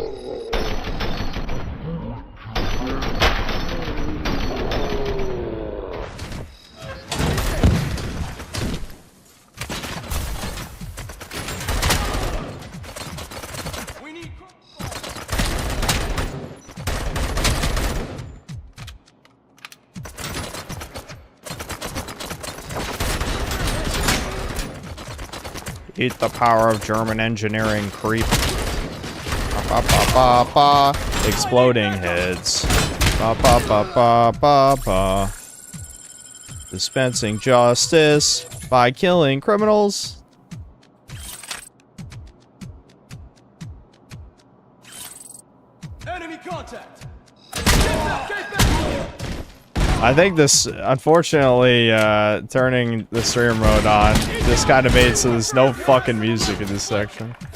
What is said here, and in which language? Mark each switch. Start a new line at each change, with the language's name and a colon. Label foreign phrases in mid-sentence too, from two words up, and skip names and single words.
English: We need. Eat the power of German engineering, creep. Ba, ba, ba, ba. Exploding heads. Ba, ba, ba, ba, ba, ba. Dispensing justice by killing criminals. Enemy contact. Get back. I think this, unfortunately, turning the stream mode on just kind of made so there's no fucking music in this section.